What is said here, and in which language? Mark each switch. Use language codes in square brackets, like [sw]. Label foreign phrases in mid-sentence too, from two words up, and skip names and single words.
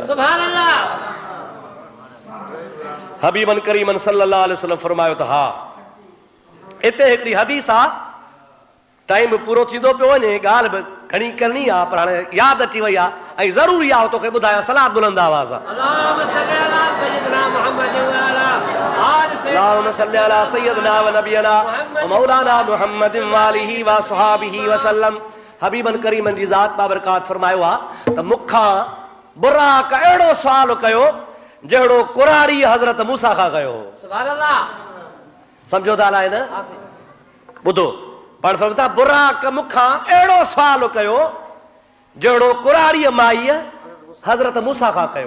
[ar] سبحان الله. [sd] हबीबन करीमन [ar] صلى الله عليه وسلم [sd] फरमायो त हा। हिते हिकिड़ी हदीस आहे, टाइम बि पूरो थींदो पियो वञे, ॻाल्हि बि घणी करणी आहे, पर हाणे यादि अची वई आहे ऐं ज़रूरी आहे तोखे ॿुधायां। सलात बुलंद आवाज़ आहे। [ar] اللهم صل على سيدنا و نبينا و مولانا محمد و آله و صحابه وسلم. [sd] हबीबन करीमन जी ज़ात बाबरकात फरमायो आहे त मूंखां बुराक अहिड़ो सुवाल कयो जहिड़ो कुराड़ी हज़रत मूसा खां कयो। [ar] سبحان الله. [sd] सम्झो था अलाए न? ॿुधो, पाण फरमाता बुराक मूंखां अहिड़ो सुवाल कयो जहिड़ो कुराड़ीअ माईअ हज़रत मूसा खां कयो।